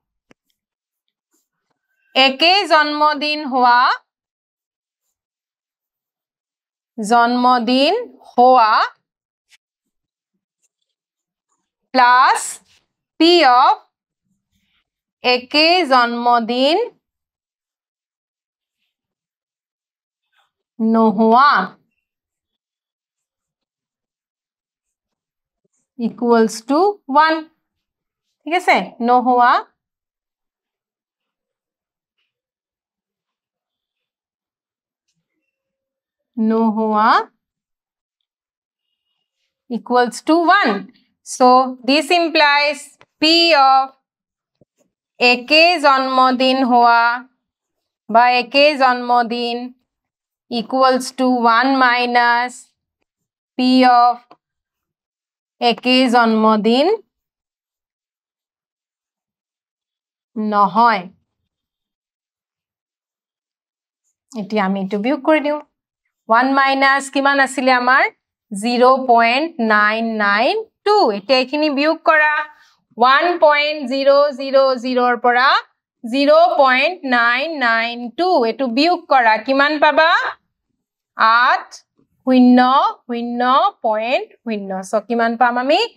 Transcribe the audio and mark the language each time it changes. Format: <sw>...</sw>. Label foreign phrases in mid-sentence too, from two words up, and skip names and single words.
<as>একে জন্মদিন হোৱা</as> <en>plus P of</en> <as>একে জন্মদিন নোহোৱা</as> <en>equals to 1</en> <as>ঠিক আছে নোহোৱা equals</as> <en>to 1 so this implies P of</en> <as>একে জন্মদিন হোৱা বা একে জন্মদিন</as> <en>equals to 1 minus P of</en> <as>একে জন্মদিন নহয় এটি আমি এটো বিয়োগ কৰি দিও 1 minus কিমান আছিল আমাৰ 0.992 এটা এখিনি বিয়োগ কৰা 1.000 ৰ পৰা 0.992 এটো বিয়োগ কৰা কিমান পাবা 800.0 সো কিমান পাম আমি</as>